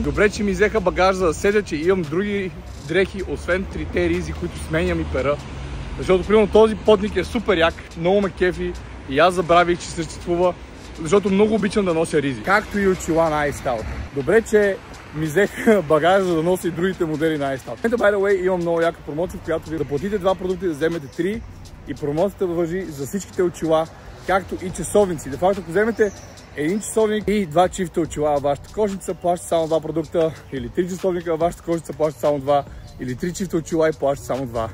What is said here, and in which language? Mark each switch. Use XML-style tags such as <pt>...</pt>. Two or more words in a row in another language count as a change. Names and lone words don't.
<bg>Добре, че ми взеха багаж, за да седя, че имам други дрехи, освен трите ризи, които сменям и пера. Защото, примерно, този потник е супер як, много ме кефи и аз забравих, че съществува, защото много обичам да нося ризи. Както и очила на iStyle. Добре, че ми взех багажа, за да нося и другите модели на iStyle. Ето,</bg> <en>by the way,</en> <bg>имам много яка промоция, в която ви да платите 2 продукта и да вземете 3. И промоцията важи за всичките очила, както и часовници. Де факто, ако вземете един часовник и 2 чифта очила във вашата кошница, плащате само 2 продукта, или 3 часовника във вашата кошница, плащате само 2, или 3 чифта очила и плащате само 2.</bg>